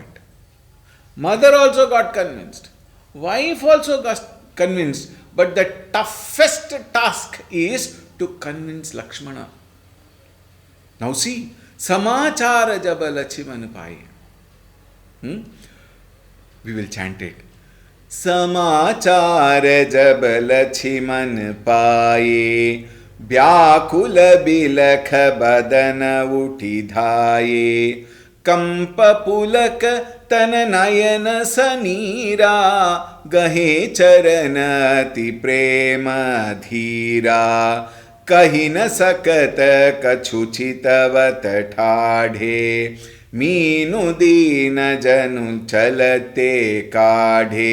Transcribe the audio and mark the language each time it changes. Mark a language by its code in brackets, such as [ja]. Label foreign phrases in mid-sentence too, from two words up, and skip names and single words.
[en] Mother also got convinced. Wife also got convinced. But the toughest task is to convince Lakshmana. Now see, [awa] समाचार जब लछिमन पाए. [en] We will chant it. [awa] समाचार जब लछिमन पाए. ब्याकुल बिलख बदन उठि धाए. कंप पुलक तन नयन सनीरा गहे चरण अति प्रेम धीरा कहि न सकत कछुचितवत ठाढ़े मीनु दीन जनु चलते काढ़े